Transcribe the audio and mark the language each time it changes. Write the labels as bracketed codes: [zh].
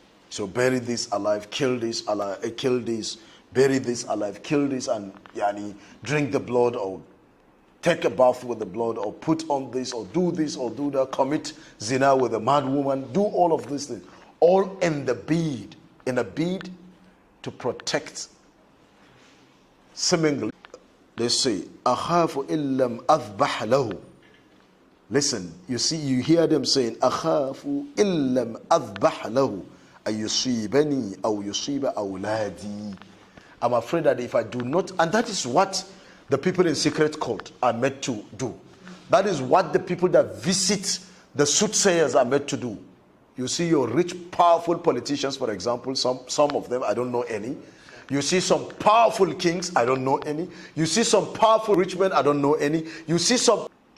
[en] So bury this alive, kill this alive, kill this, bury this alive, kill this, and drink the blood, or take a bath with the blood, or put on this, or do that, commit zina with a mad woman, do all of these things, all in a bid to protect. Seemingly, they say, [ar] أخاف إن لم أذبح له. [en] Listen, you hear them saying, [ar] أخاف إن لم أذبح له أن يصيبني أو يصيب أولادي. [en] I'm afraid that if I do not, and that is what the people in secret court are meant to do. That is what the people that visit the soothsayers are meant to do. You see your rich, powerful politicians, for example, some of them, I don't know any, You see some powerful kings, I don't know any. You see some powerful rich men, I don't know any. You see some.